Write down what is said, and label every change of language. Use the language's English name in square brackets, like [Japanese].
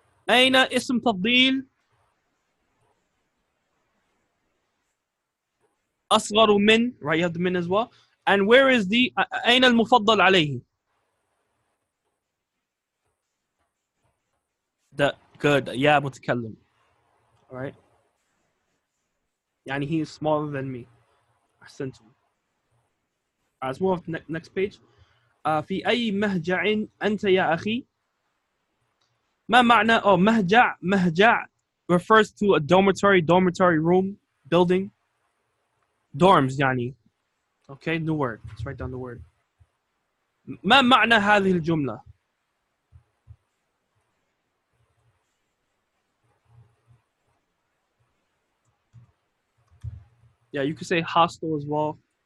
[Arabic] أين اسم تفضيل؟ أصغر من, right? [English] You have the min as well. And where is the أين المفضل عليه? The good. يا متكلم. All right. يعني he is smaller than me. [Arabic] أحسنتم. [English] Let's move on to next page. [Arabic] في أي مهجع أنت يا أخي؟ ما معنى مهجع. [English] مهجع refers to a dormitory room, building. Dorms يعني. Okay, new word. Let's write down the word. ما معنى هذه الجملة؟ Yeah, you could say hostel as well.